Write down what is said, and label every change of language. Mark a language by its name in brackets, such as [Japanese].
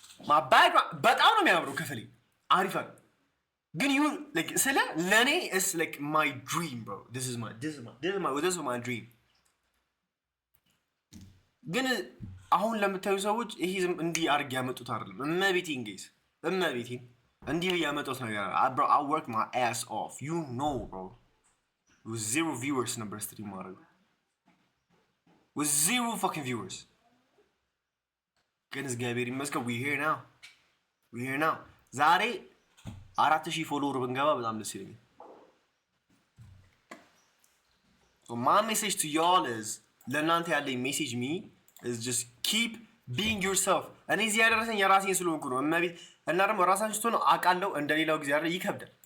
[English] My background [Amharic] በጣም ነው የሚያምረው ክፍሌ አሪፍ ነው። ግን you like ስለ ለኔ [English] is like my dream bro. This is my dream. [Amharic] ግን አሁን ለምታዩ ሰዎች ይሄ እንዲህ አድርጌ ያመጡት አይደለም። እመቤቴን ጌስ እመቤቴን እንዲህ ያመጡት ነገር bro. [English] I work my ass off. You know bro. With 0 viewers [Amharic] ነበር ስትሪም ማድረግ [English] with 0 fucking viewers. [Amharic] ግን እግዚአብሔር ይመስገን [English] we here now. [Amharic] ዛሬ 4000 ፎሎወር ብንገባ በጣም ደስ ይለኛል። [English] So my message to y'all is [Amharic] ለእናንተ ያለኝ ሜሴጅ [English] me is just keep being yourself. [Amharic] እኔ እዚህ ያደረሰኝ የራሴን ስለሆንኩ ነው። እመቤት እና ደግሞ ራሳችን ስትሆኑ አውቃለሁ እንደሌላው ጊዜ አይደል ይከብዳል።